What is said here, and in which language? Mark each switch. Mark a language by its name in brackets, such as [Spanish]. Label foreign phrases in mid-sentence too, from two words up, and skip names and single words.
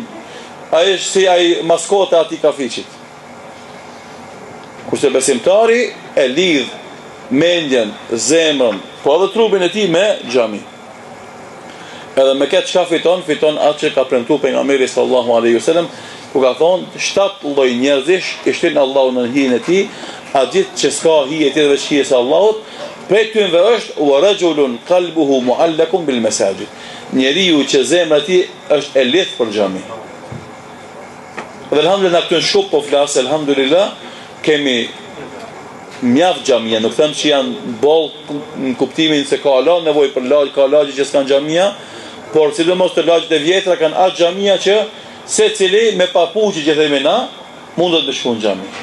[Albanian] Ai është si ai maskota ati kafiqit. Kurse besimtari e lidh mendjen, zemrën, po edhe trupin e tij me xhami. Edhe me këtë çka fiton atë që ka premtuar pejgamberi [Arabic] صلى الله عليه وسلم, [Albanian] ku ka thonë 7 lloj njerëzish i shtin Allahu në hijen e tij, a gjithë që s'ka hije tjetër veç hijes së Allahut, prej tyre është [Arabic] ورجل قلبه معلق بالمساجد. [Albanian] Njeriu që zemra e tij është e lidhur për xhami. Dhe alhamdulillah këtu në Shkup po flas, alhamdulillah kemi mjaft xhamia, nuk them që janë boll në kuptimin se ka Allah nevojë për lagj, ka lagje që s'kan xhamia, por sidomos të lagjet e vjetra kanë atë xhamia që secili me papuçi që themi na mundet të shkon në xhami.